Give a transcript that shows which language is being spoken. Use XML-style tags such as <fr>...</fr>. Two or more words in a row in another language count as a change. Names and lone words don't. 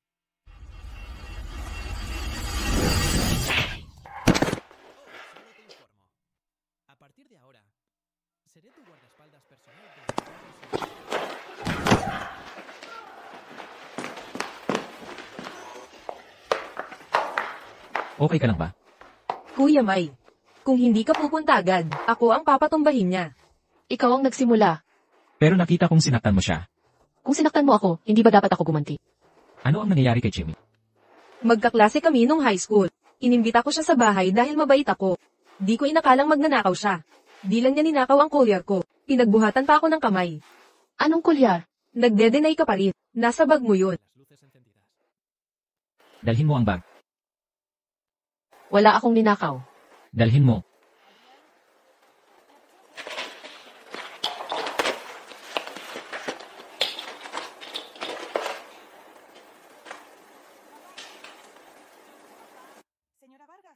<es>Solo te informo. A partir de ahora, seré tu guardaespaldas personal de...</es> <tl>Okay ka lang ba? Kuya May, kung hindi ka pupunta agad, ako ang papatumbahin niya. Ikaw ang nagsimula. Pero nakita kong sinaktan mo siya. Kung sinaktan mo ako, hindi ba dapat ako gumanti? Ano ang nangyayari kay Jimmy? Magkaklase kami nung</tl> <en>high school.</en> <tl>Inimbita ko siya sa bahay dahil mabait ako. Di ko inakalang magnanakaw siya. Di lang niya ninakaw ang collar ko. Pinagbuhatan pa ako ng kamay. Anong kulyar? Nagde-deny ka pa rin. Nasa bag mo yun.</tl> <es>Las luces encendidas.</es> <tl>Dalhin mo ang bag. Wala akong ninakaw. Dalhin mo.</tl> <es>Señora Vargas.</es>